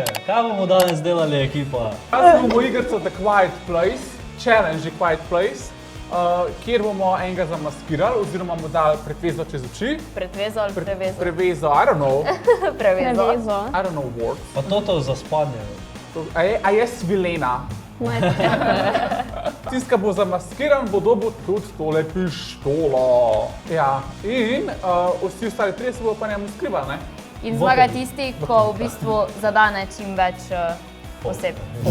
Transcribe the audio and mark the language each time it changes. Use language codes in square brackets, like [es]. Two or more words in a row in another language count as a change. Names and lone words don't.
[sl] Kaj bomo danes delali, ekipa? Jaz bomo igrico The Quiet Place, Challenge The Quiet Place, kjer bomo enega zamaskirali, oziroma mu dali pretvezo čez oči. Pretvezo ali prevezo? Prevezo, [en] I don't know. [sl] Prevezo. [en] I don't know words. [sl] Pa to za spanje. A je svilena. Tisti, ki bo zamaskiran, bo dobil tudi tole pištolo. Ja, in vsi ostali trije se bodo pa njemu skrivali, ne? In zmaga tisti, ko v bistvu zadane čim več oseb.